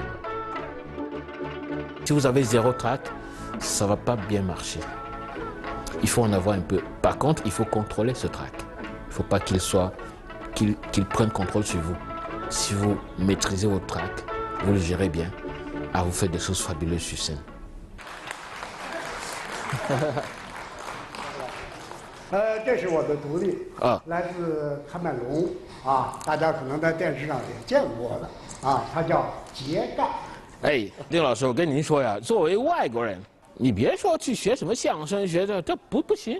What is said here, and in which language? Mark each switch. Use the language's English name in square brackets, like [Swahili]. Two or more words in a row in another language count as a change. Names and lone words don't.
[French] Si vous avez 0 trac, ça ne va pas bien marcher. Il faut en avoir un peu. Par contre, il faut contrôler ce trac. Il ne faut pas qu'il prenne contrôle sur vous. Si vous maîtrisez votre trac, vous le gérez bien, vous faites des choses fabuleuses sur scène. [Chinese] 这是我的徒弟来自喀麦隆大家可能在电视上也见过的他叫杰盖。哎，丁老师，我跟您说呀，作为外国人，你别说去学什么相声，学这不行，